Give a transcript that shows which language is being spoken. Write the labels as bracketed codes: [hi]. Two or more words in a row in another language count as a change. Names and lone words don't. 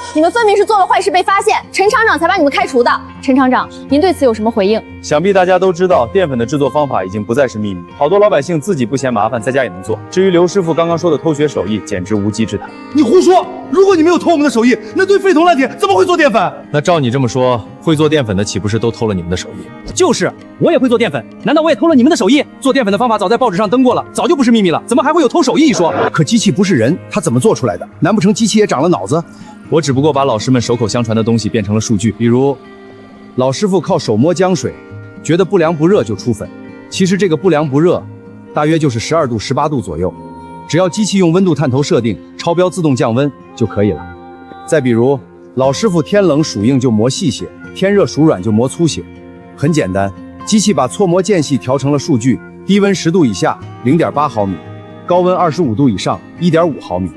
[zh] 你们分明是做了壞事被發現，陳廠長才把你們開除的。陳廠長，您對此有什麼回應？想必大家都知道，澱粉的制作方法已經不再是秘密，好多老百姓自己不嫌麻煩，在家也能做。至於劉師傅剛剛說的偷學手藝，簡直無稽之談。你胡說！如果你沒有偷我們的手藝，那堆廢銅爛鐵怎麼會做澱粉？那照你這麼說，會做澱粉的豈不是都偷了你們的手藝？就是，我也會做澱粉，難道我也偷了你們的手藝？做澱粉的方法早在報紙上登過了，早就不是秘密了，怎麼還會有偷手藝一說？可機器不是人，它怎麼做出來的？難不成機器也長了腦子？我只不過把老師們手口相傳的東西變成了數據，比如老師傅靠手摸漿水，覺得不涼不熱就出粉，其實這個不涼不熱大約就是12度18度左右，只要機器用溫度探頭設定，超標自動降溫就可以了。再比如老師傅天冷屬硬就磨細些，天熱屬軟就磨粗些，很簡單，機器把搓磨間隙調成了數據，低溫10度以下 0.8 毫米，高溫25度以上 1.5 毫米。